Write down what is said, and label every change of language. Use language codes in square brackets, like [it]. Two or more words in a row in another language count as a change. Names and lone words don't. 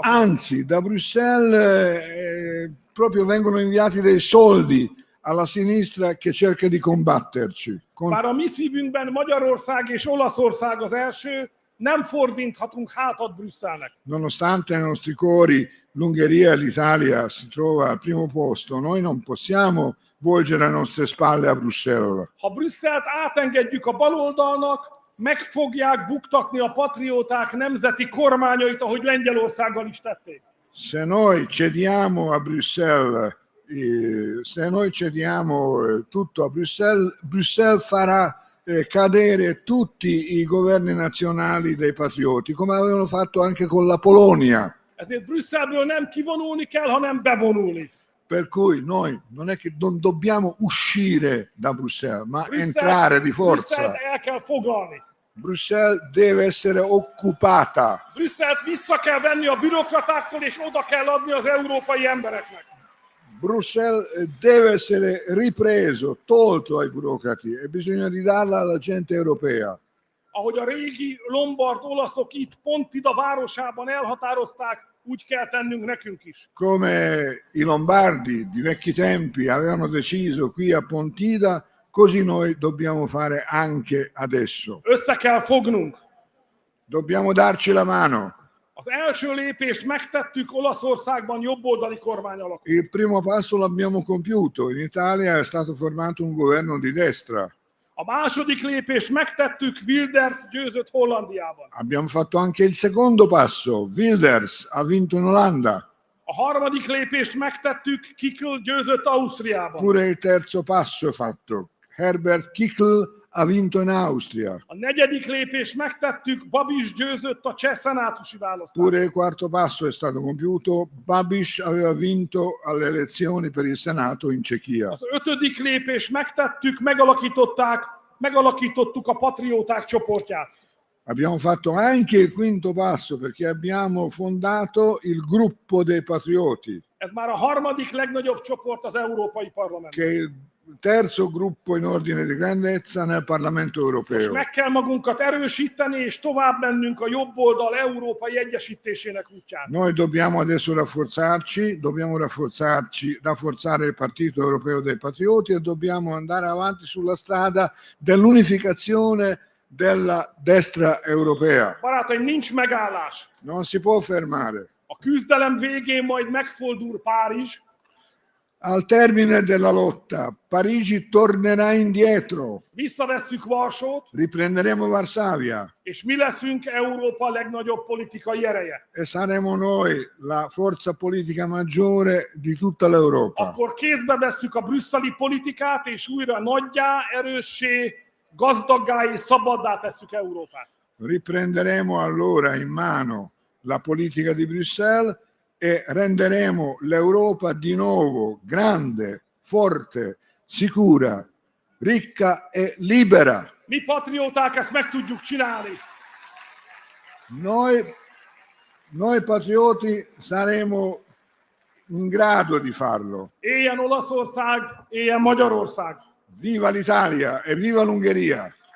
[it] Anzi, da Bruxelles proprio vengono inviati dei soldi alla sinistra che cerca di combatterci. [hu] Bár a mi szívünkben Magyarország és Olaszország az első, nem fordíthatunk hátat Brüsszelnek. [it] Nonostante nei nostri cuori l'Ungheria e l'Italia si trova al primo posto, noi non possiamo volgere le nostre spalle a Bruxelles. [hu] Ha Brüsszelt átengedjük a baloldalnak, meg fogják buktatni a patrióták nemzeti kormányait, ahogy Lengyelországgal is tették. [it] Se noi cediamo a Bruxelles, se noi cediamo tutto a Bruxelles, Bruxelles farà cadere tutti i governi nazionali dei patrioti, come avevano fatto anche con la Polonia. [hu] Ezért Brüsszelből nem kivonulni kell, hanem bevonulni. [it] Per cui noi non è che non dobbiamo uscire da Bruxelles, ma entrare di forza. [hu] Brüsszelt el kell foglalni. [it] Bruxelles deve essere occupata. [hu] Brüsszelt vissza kell venni a bürokratáktól, és oda kell adni az európai embereknek. [it] Bruxelles deve essere ripreso, tolto ai burocrati e bisogna ridarla alla gente europea. [hu] Ahogy a régi lombard olaszok itt Pontida városában elhatározták, úgy kell tennünk nekünk is. [it] Come i Lombardi di vecchi tempi avevano deciso qui a Pontida, così noi dobbiamo fare anche adesso. [hu] Össze kell fognunk. [it] Dobbiamo darci la mano. [hu] Az első lépést megtettük Olaszországban jobboldali kormány alakult. [it] Il primo passo l'abbiamo compiuto. In Italia è stato formato un governo di destra. [hu] A második lépést megtettük, Wilders győzött Hollandiában. [it] Abbiamo fatto anche il secondo passo. Wilders ha vinto in Olanda. [hu] A harmadik lépést megtettük, Kickl győzött Ausztriában. [it] Pure il terzo passo è fatto. Herbert Kickl ha vinto in Austria. [hu] A negyedik lépést megtettük, Babiš győzött a cseh szenátusi választáson. [it] Pure il quarto passo è stato compiuto. Babiš aveva vinto alle elezioni per il Senato in Cechia. [hu] Az ötödik lépést megtettük, megalakítottuk a patrióták csoportját. [it] Abbiamo fatto anche il quinto passo perché abbiamo fondato il gruppo dei patrioti. [hu] Ez már a harmadik legnagyobb csoport az Európai Parlamentben. [it] Che è il terzo gruppo in ordine di grandezza nel Parlamento europeo. [hu] Most meg kell magunkat erősíteni, és tovább mennünk a jobb oldal európai egyesítésének útján. [it] Noi dobbiamo adesso rafforzare il Partito Europeo dei Patrioti e dobbiamo andare avanti sulla strada dell'unificazione della destra europea. [hu] Barátaim, nincs megállás. [it] Non si può fermare. [hu] A küzdelem végén majd megfordul Párizs. [it] Al termine della lotta, Parigi tornerà indietro. [hu] Visszavesszük Varsót. [it] Riprenderemo Varsavia. [hu] És mi leszünk Európa legnagyobb politikai ereje. [it] E saremo noi la forza politica maggiore di tutta l'Europa. [hu] Akkor kézbe vesszük a brüsszeli politikát, és újra nagyjá, erőssé, gazdaggá és szabaddá tesszük Európát. [it] Riprenderemo allora in mano la politica di Bruxelles e renderemo l'Europa di nuovo grande, forte, sicura, ricca e libera. [hu] Mi patrióták ezt meg tudjuk csinálni. [it] Noi patrioti saremo in grado di farlo. [hu] Éljen Olaszország, éljen Magyarország! [it] Viva l'Italia e viva l'Ungheria!